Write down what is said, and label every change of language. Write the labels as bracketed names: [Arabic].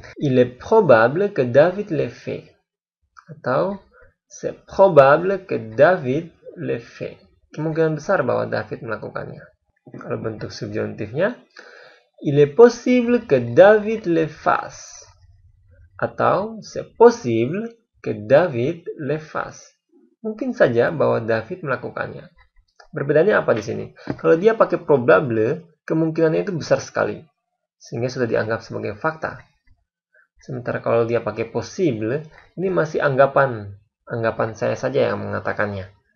[French] Il est probable que David l'ait fait. Atau c'est probable que David le fait. [Indonesian] Kemungkinan besar bahwa David melakukannya. Kalau bentuk subjuntifnya, [French] il est possible que David le fasse. Atau c'est possible que David le fasse. [Indonesian] Mungkin saja bahwa David melakukannya. Berbedanya apa di sini? Kalau dia pakai probable, kemungkinannya itu besar sekali. sehingga sudah dianggap sebagai fakta. Sementara kalau dia pakai possible, ini masih anggapan saya saja yang mengatakannya.